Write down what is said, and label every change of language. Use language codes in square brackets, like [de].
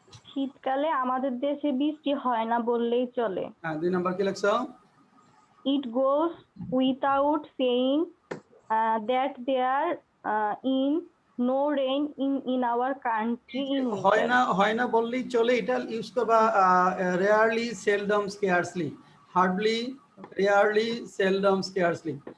[bn] শীতকালে আমাদের দেশে বৃষ্টি হয় না বললেই চলে। হ্যাঁ, 2 নাম্বার কি লিখছো? [en] It goes without saying that there in no rain in our country in [bn] হয় [en] winter. [bn] না, হয় না বললেই চলে, এটা ইউজ করবা rarely, seldom, scarcely, hardly, rarely, seldom, scarcely.